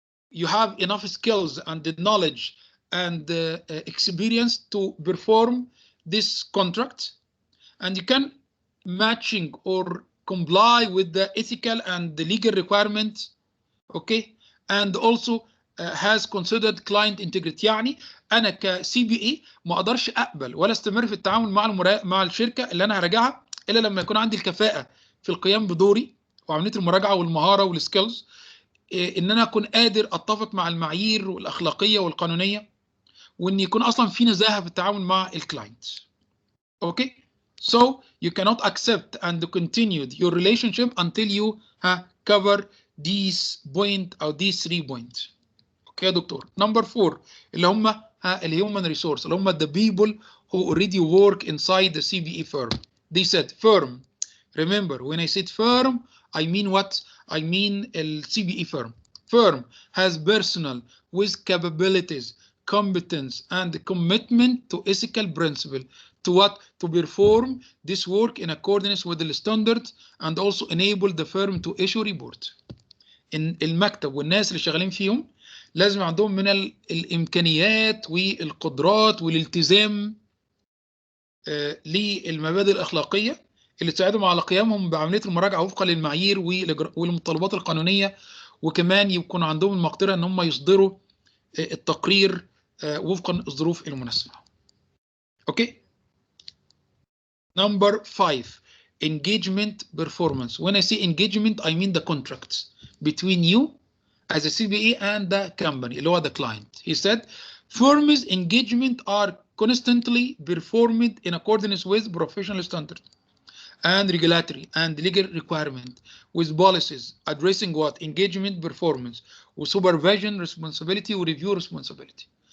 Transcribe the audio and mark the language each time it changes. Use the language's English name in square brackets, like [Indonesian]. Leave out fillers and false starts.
[English] You have enough skills and the knowledge and experience to perform this contract, and you can matching or comply with the ethical and the legal requirements, okay, and also has considered client integrity. [Arabic] يعني انا كسي بي اي ما اقدرش اقبل ولا استمر في التعامل مع الشركه اللي انا هراجعها الا لما يكون عندي الكفاءه في القيام بدوري وعمليه المراجعه والمهاره والسكيلز، ان انا اكون قادر اتفق مع المعايير والاخلاقيه والقانونيه، وان يكون اصلا في نزاهه في التعامل مع الكلاينت. اوكي؟ [English] So you cannot accept and continue your relationship until you cover these point or these 3 points. [Arabic] اوكي يا دكتور. [English] Number 4 [Arabic] اللي هم [English] الهيومن ريسورس اللي هم the people who already work inside the CBE firm. They said firm. Remember when I said firm I mean what? I mean the CBE firm. Firm has personnel with capabilities, competence and commitment to ethical principle. To what? To perform this work in accordance with the standards and also enable the firm to issue report. [Arabic] إن المكتب والناس اللي شغالين فيهم لازم عندهم من الإمكانيات والقدرات والالتزام للمبادئ الأخلاقية اللي تساعدهم على قيامهم بعملية المراجعة وفقا للمعايير والمتطلبات القانونية، وكمان يكون عندهم المقدرة إن هم يصدروا التقرير وفقا للظروف المناسبة. أوكي؟ [English] Number 5 engagement performance. When I say engagement I mean the contracts between you as a CBE and the company [Arabic] اللي هو [English] the client. He said firms engagement are constantly performed in accordance with professional standards and regulatory and legal requirement with policies addressing what? Engagement performance with supervision responsibility or review responsibility.